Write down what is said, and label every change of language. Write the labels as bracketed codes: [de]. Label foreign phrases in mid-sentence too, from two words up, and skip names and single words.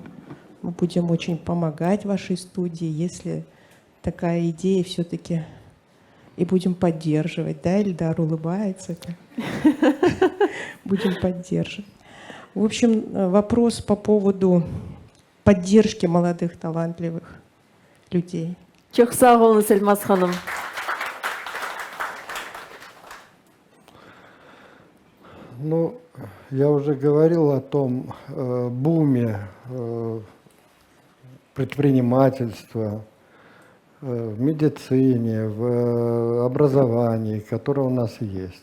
[ru] Мы будем очень помогать вашей студии, если такая идея все-таки, и будем поддерживать. Да, Эльдар улыбается. Будем поддерживать. В общем, вопрос по поводу поддержки молодых, талантливых людей. [crh] Çok sağ olunuz, Эльмас ханым. [ru] Ну, я уже говорил о том буме предпринимательства, в медицине, в образовании, которое у нас есть.